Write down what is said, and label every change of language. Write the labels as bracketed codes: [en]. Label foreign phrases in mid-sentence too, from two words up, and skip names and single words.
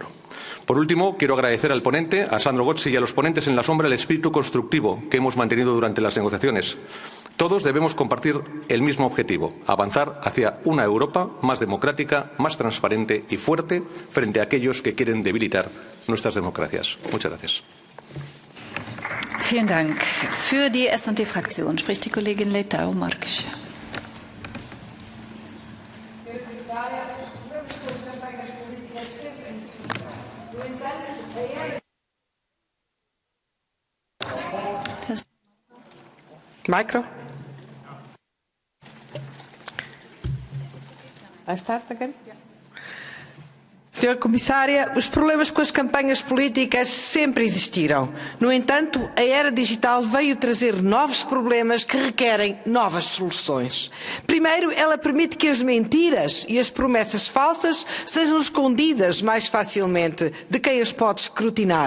[es] Por último, quiero agradecer al ponente, a Sandro Gozzi y a los ponentes en la sombra el espíritu constructivo que hemos mantenido durante las negociaciones. Todos debemos compartir el mismo objetivo, avanzar hacia una Europa más democrática, más transparente y fuerte frente a aquellos que quieren debilitar nuestras democracias. Muchas gracias. [de] Vielen Dank. Für die S&D-Fraktion spricht die Kollegin Leitão Marques. [en] Micro. I start again? [pt] Senhora Comissária, os problemas com as campanhas políticas sempre existiram. No entanto, a era digital veio trazer novos problemas que requerem novas soluções. Primeiro, ela permite que as mentiras e as promessas falsas sejam escondidas mais facilmente de quem as pode escrutinar.